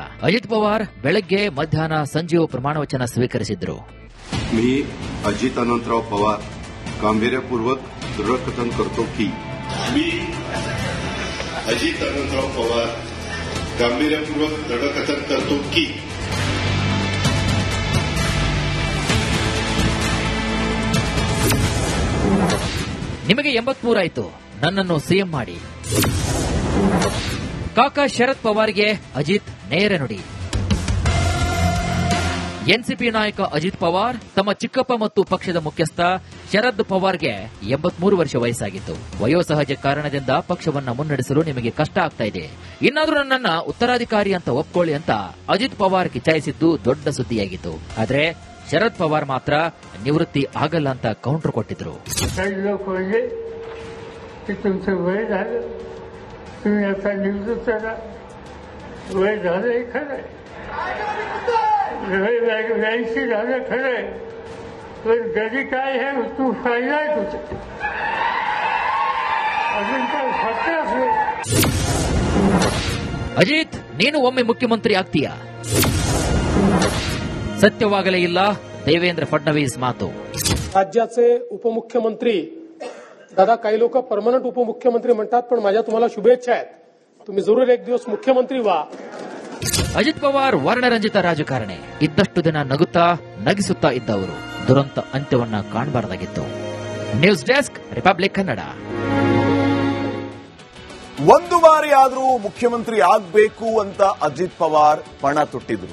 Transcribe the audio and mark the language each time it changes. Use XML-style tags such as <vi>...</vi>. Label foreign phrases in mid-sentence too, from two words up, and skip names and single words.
<kn>ಅಜಿತ್ ಪವಾರ್ ಬೆಳಗ್ಗೆ ಮಧ್ಯಾಹ್ನ ಸಂಜೆಯೂ ಪ್ರಮಾಣ ವಚನ ಸ್ವೀಕರಿಸಿದ್ರು.</kn> <mr>मी अजित अनंतराव पवार गांभीर्यपूर्वक दृढकथन करतो की मी अजित अनंतराव पवार गांभीर्यपूर्वक दृढकथन करतो की</mr> <kn>ನಿಮಗೆ 83 ಆಯ್ತು, ನನ್ನನ್ನು ಸಿಎಂ ಮಾಡಿ. ಕಾಕಾ ಶರದ್ ಪವಾರ್ಗೆ ಅಜಿತ್ ನೇರ ನುಡಿ. ಎನ್ಸಿಪಿ ನಾಯಕ ಅಜಿತ್ ಪವಾರ್ ತಮ್ಮ ಚಿಕ್ಕಪ್ಪ ಮತ್ತು ಪಕ್ಷದ ಮುಖ್ಯಸ್ಥ ಶರದ್ ಪವಾರ್ಗೆ 83 ವರ್ಷ ವಯಸ್ಸಾಗಿತ್ತು. ವಯೋಸಹಜ ಕಾರಣದಿಂದ ಪಕ್ಷವನ್ನ ಮುನ್ನಡೆಸಲು ನಿಮಗೆ ಕಷ್ಟ ಆಗ್ತಾ ಇದೆ. ಇನ್ನಾದ್ರೂ ನನ್ನನ್ನ ಉತ್ತರಾಧಿಕಾರಿ ಅಂತ ಒಪ್ಕೊಳ್ಳಿ ಅಂತ ಅಜಿತ್ ಪವಾರ್ ಕಿಚಾಯಿಸಿದ್ದು ದೊಡ್ಡ ಸುದ್ದಿಯಾಗಿತ್ತು. ಆದ್ರೆ ಶರದ್ ಪವಾರ್ ಮಾತ್ರ ನಿವೃತ್ತಿ ಆಗಲ್ಲ ಅಂತ ಕೌಂಟರ್ ಕೊಟ್ಟಿದ್ರು.</kn> <mr>गरी काय है तू फायदा आहे तुझं अजून काय फक्त</mr> <kn>ಅಜಿತ್, ನೀನು ಒಮ್ಮೆ ಮುಖ್ಯಮಂತ್ರಿ ಆಗ್ತೀಯಾ? ಸತ್ಯವಾಗಲೇ ಇಲ್ಲ ದೇವೇಂದ್ರ फडणवीस माತು.</kn> <mr>राज्याचे उपमुख्यमंत्री दादा काही लोक परमनंट उपमुख्यमंत्री म्हणतात, पण माझ्या तुम्हाला शुभेच्छा आहेत. तुम्ही जरूर एक दिवस मुख्यमंत्री व्हा.</mr> <kn>ಅಜಿತ್ ಪವಾರ್ ವರ್ಣರಂಜಿತ ರಾಜಕಾರಣಿ. ಇದ್ದಷ್ಟು ದಿನ ನಗುತ್ತಾ ನಗಿಸುತ್ತಾ ಇದ್ದವರು ದುರಂತ ಅಂತ್ಯವನ್ನ ಕಾಣಬಾರದಾಗಿತ್ತು. ನ್ಯೂಸ್ ಡೆಸ್ಕ್, ರಿಪಬ್ಲಿಕ್ ಕನ್ನಡ. ಒಂದು ಬಾರಿ ಆದರೂ ಮುಖ್ಯಮಂತ್ರಿ ಆಗ್ಬೇಕು ಅಂತ ಅಜಿತ್ ಪವಾರ್ ಪಣ ತೊಟ್ಟಿದ್ರು.</kn>